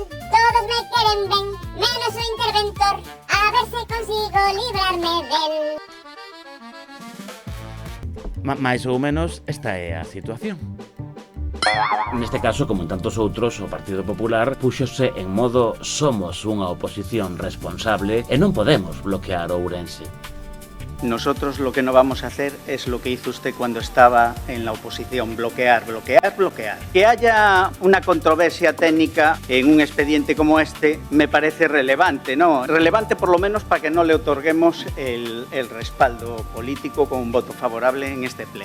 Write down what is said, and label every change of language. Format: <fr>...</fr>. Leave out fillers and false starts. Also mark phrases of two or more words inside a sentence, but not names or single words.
<gl>Todos me queren ben, menos o interventor. A ver se consigo librarme del... Mais ou menos esta é a situación. Neste caso, como en tantos outros, o Partido Popular púxose en modo somos unha oposición responsable e non podemos bloquear Ourense.</gl> <es>Nosotros lo que no vamos a hacer es lo que hizo usted cuando estaba en la oposición, bloquear. Que haya una controversia técnica en un expediente como este me parece relevante, ¿no? Relevante por lo menos para que no le otorguemos el respaldo político con un voto favorable en este pleno.</es>